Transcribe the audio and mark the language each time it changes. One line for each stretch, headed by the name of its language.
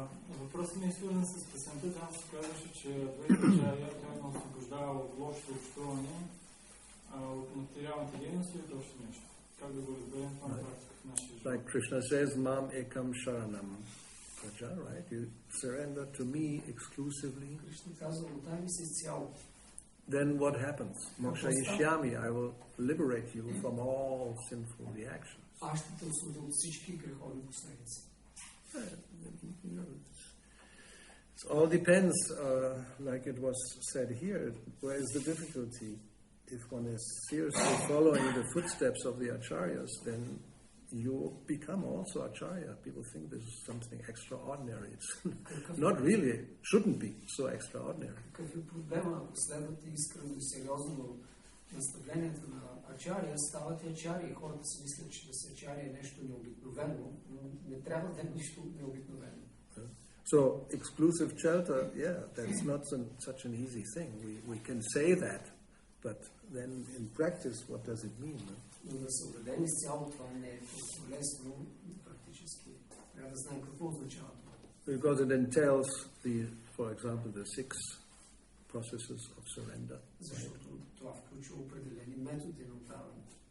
Bulgarian: Въпросът ми е свързан с песента. Там се казваше, че Адвайта Ачаря той ме освобождава от лошото общуване, от материалните дейности и от още нещо. Как да го разберем това на практика в нашия живот?
English: Like Krishna says,
Sanskrit: Mam ekam sharanam praja,
English: right? You surrender to me exclusively.
Bulgarian: Кришна казва, отай ми се изцяло.
English: Then what happens?
Sanskrit: Moksha Yishyami,
English: I will liberate you from all sinful reactions.
Bulgarian: Аз ще те освободя от всички греховни последици.
English: It all depends, like it was said here, where is the difficulty? If one is seriously following the footsteps of the acharyas, then you become also acharya. People think this is something extraordinary. It's not really, shouldn't be so extraordinary.
Bulgarian: Какъв е проблема, ако следвате искрено и сериозно наставлението на ачария, ставате ачария. Хората си мислят, че да се ачария е нещо необикновено, но не трябва да е нищо необикновено.
English: So, exclusive shelter, yeah, that's not such an easy thing. We can say that, but then in practice, what does it mean?
Bulgarian: Но да се уредени с цяло това не е толкова лесно практически. Трябва да знаем какво означава това.
English: Because it entails, for example, the 6 processes of surrender.
Bulgarian: Защото това включва определени методи на отдаване.